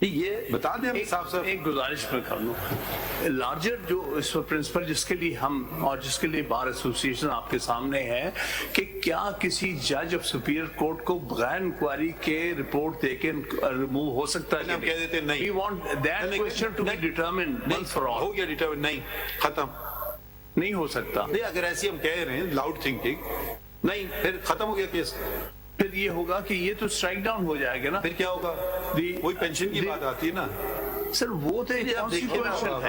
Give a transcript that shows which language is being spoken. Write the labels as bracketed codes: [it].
[ur] یہ بتا دیں ہمیں صاف صاف. ایک گزارش میں کر لوں, لارجر جو اس پرنسپل جس کے لیے ہم اور جس کے لیے بار ایسوسیشن آپ کے سامنے ہے کہ کیا کسی جج آف سپیریئر کورٹ کو بغیر انکوائری کے رپورٹ دے کے ریموو ہو سکتا ہے؟ ہم کہہ دیتے ہیں نہیں. [en] We want that question to be determined once for all. [ur] ہو گیا ڈیٹرمن, نہیں ختم. نہیں ہو سکتا. نہیں, اگر ایسی ہم کہہ رہے ہیں لاؤڈ تھنکنگ, نہیں پھر ختم ہو گیا کیس. پھر یہ ہوگا کہ یہ تو اسٹرائک ڈاؤن ہو جائے گا نا. پھر کیا ہوگا؟ وہی پینشن کی بات آتی ہے نا سر, وہ تو ایک consequential ہے.